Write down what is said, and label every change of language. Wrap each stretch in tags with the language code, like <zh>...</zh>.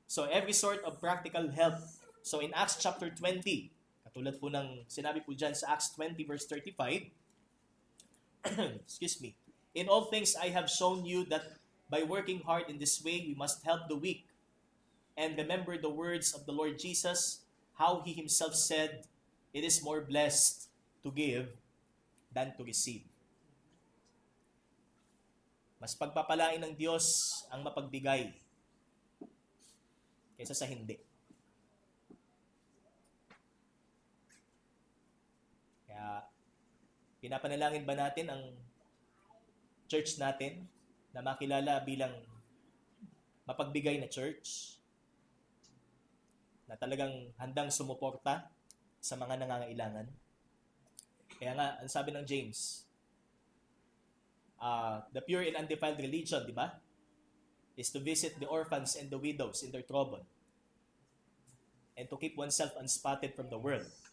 <en>So, every sort of practical help. So, in Acts chapter 20,</en> <tl>katulad po ng sinabi po dyan sa</tl> <en>Acts 20 verse 35, excuse me, in all things I have shown you that by working hard in this way, we must help the weak. And remember the words of the Lord Jesus, how He Himself said, it is more blessed to give than to receive.</en> <tl>Mas pagpapalain ng Diyos ang mapagbigay kaysa sa hindi. Kaya, pinapanalangin ba natin ang church natin na makilala bilang mapagbigay na church? na talagang handang sumuporta sa mga nangangailangan. Kaya nga, ang sabi ng</tl> <en>James, the pure and undefiled religion,</en> <tl>di ba,</tl> <en>is to visit the orphans and the widows in their trouble and to keep oneself unspotted from the world.</en>